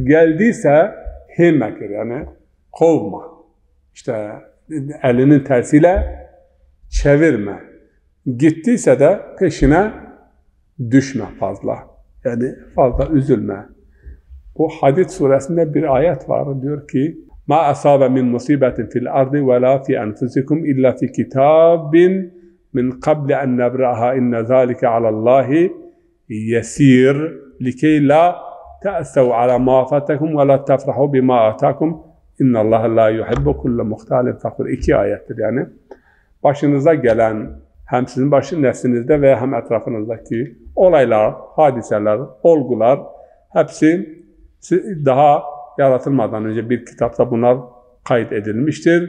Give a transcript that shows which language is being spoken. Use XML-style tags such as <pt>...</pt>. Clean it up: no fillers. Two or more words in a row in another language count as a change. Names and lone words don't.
<tr>Geldiyse hemekir yani kovma. İşte elinin tersiyle çevirme. Gittiyse de peşine düşme fazla. Yani fazla üzülme. Bu Hadid suresinde bir ayet var. Diyor ki</tr> <ar>ما أصاب من مصيبة في الأرض ولا في أنفسكم إلا في كتاب من قبل أن نبرأها إن ذلك على الله يسير لكي لا تأسوا على ما فاتكم ولا تفرحوا بما آتاكم إن الله لا يحب كل مختال فخور.</ar> <tr>İki ayettir yani. Başınıza gelen hem sizin nefsinizde veya hem etrafınızdaki olaylar, hadiseler, olgular hepsi daha yaratılmadan önce bir kitapta bunlar kayıt edilmiştir.</tr>